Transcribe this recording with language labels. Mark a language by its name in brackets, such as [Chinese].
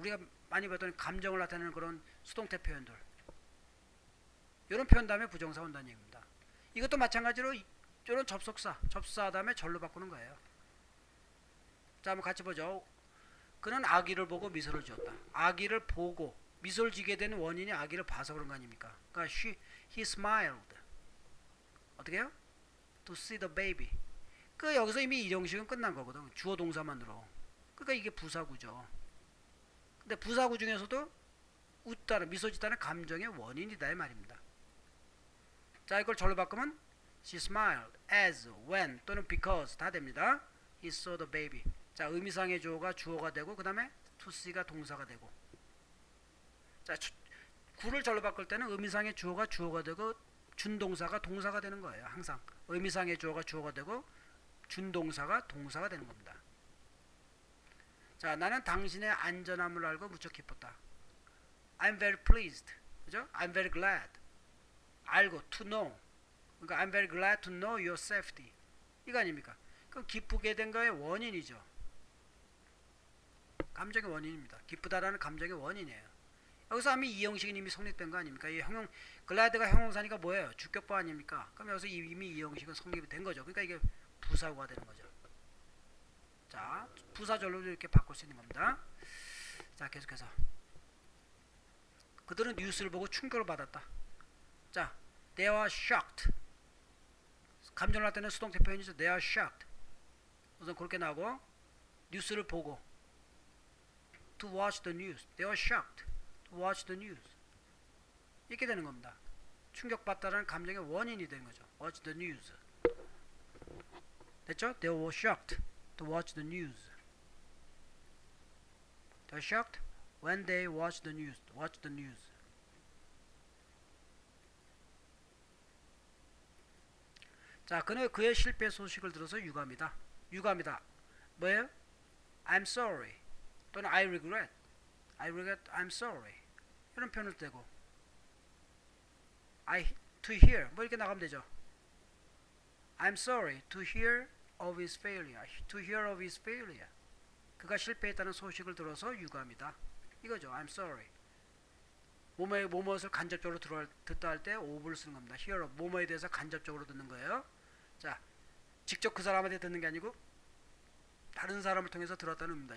[Korean] 우리가 많이 봤던 감정을 나타내는 그런 수동태 표현들. 이런 표현 다음에 부정사 온다는 얘기입니다. 이것도 마찬가지로 이런 접속사 다음에 절로 바꾸는 거예요. 자, 한번 같이 보죠. 그는 아기를 보고 미소를 지었다. 아기를 보고 미소를 지게 되는 원인이 아기를 봐서 그런 거 아닙니까? 그러니까 [English] he smiled. [Korean] 어떻게 해요? [English] To see the baby. [Korean] 그 여기서 이미 이 형식은 끝난 거거든. 주어 동사만으로. 그러니까 이게 부사구죠. 근데 부사구 중에서도 웃다는 미소 짓다는 감정의 원인이다 이 말입니다. 자, 이걸 절로 바꾸면 [English] she smiled as, when [Korean] 또는 because 다 됩니다. [English] he saw the baby. [Korean] 자, 의미상의 주어가 주어가 되고 그 다음에 to see가 동사가 되고. 자, 구를 절로 바꿀 때는 의미상의 주어가 주어가 되고 준동사가 동사가 되는 거예요. 항상 의미상의 주어가 주어가 되고 준동사가 동사가 되는 겁니다. 자, 나는 당신의 안전함을 알고 무척 기뻤다. [English] I'm very pleased. [Korean] 그죠? [English] I'm very glad. [Korean] 알고 [English] to know. [Korean] 그러니까 [English] I'm very glad to know your safety. [Korean] 이거 아닙니까? 그럼 기쁘게 된 거의 원인이죠. 감정의 원인입니다. 기쁘다라는 감정의 원인이에요. 여기서 이미 이 형식이 이미 성립된 거 아닙니까? 이 글라드가 형용사니까 뭐예요? 주격보 아닙니까? 그럼 여기서 이미 이 형식은 성립이 된 거죠. 그러니까 이게 부사구가 되는 거죠. 자, 부사절로도 이렇게 바꿀 수 있는 겁니다. 자, 계속해서 그들은 뉴스를 보고 충격을 받았다. 자, [English] they are shocked. [Korean] 감정을 나타내는 수동태 표현이죠. [English] they are shocked. [Korean] 우선 그렇게 나오고 뉴스를 보고 [English] to watch the news. they are shocked to watch the news. [Korean] 이렇게 되는 겁니다. 충격받다라는 감정의 원인이 되는 거죠. [English] watch the news. [Korean] 됐죠? [English] they were shocked to watch the news. they were shocked when they watched the news. watch the news. [Korean] 자, 그의 실패 소식을 들어서 유감이다. 뭐예요? [English] I'm sorry [Korean] 또는 [English] I regret, I'm sorry [Korean] 이런 표현을 떼고 [English] to hear [Korean] 뭐 이렇게 나가면 되죠. [English] I'm sorry to hear of his failure. to hear of his failure. [Korean] 그가 실패했다는 소식을 들어서 유감이다. 이거죠. [English] I'm sorry. [Korean] 뭐뭐를 간접적으로 듣다 할 때 of를 쓰는 겁니다. [English] hear of [Korean] 뭐뭐에 대해서 간접적으로 듣는 거예요. 자, 직접 그 사람한테 듣는 게 아니고 다른 사람을 통해서 들었다는 의미입니다.